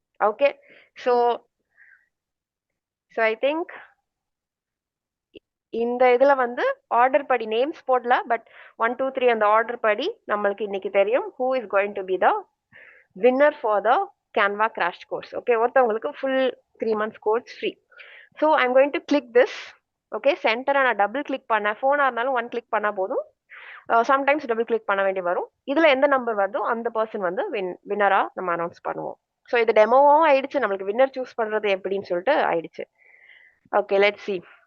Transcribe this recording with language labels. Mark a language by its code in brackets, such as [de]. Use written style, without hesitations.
[ta] Okay, so I think இந்த இதுல வந்து ஆர்டர் படி நேம்ஸ் போடல, பட் 1 2 3 அந்த ஆர்டர் படி நம்மளுக்கு இன்னைக்கு தெரியும் [en] who is going to be the winner for the Canva crash course. Okay, [ta] ஒருத்தவங்களுக்கு [en] full 3 months course free. So I'm going to click this. [ta] Okay, center நான் டபுள் கிளிக் பண்ண, ஃபோனா இருந்தாலும் 1 கிளிக் பண்ணா போதும், சம்டைம்ஸ் டபுள் கிளிக் பண்ண வேண்டி வரும். இதுல எந்த நம்பர் வருதோ அந்த பர்சன் வந்து வின்னரா நம்ம அனௌன்ஸ் பண்ணுவோம். ஸோ இது டெமோவும் ஆயிடுச்சு, நம்மளுக்கு வின்னர் சூஸ் பண்றது எப்படின்னு சொல்லிட்டு ஆயிடுச்சு. Okay, let's see.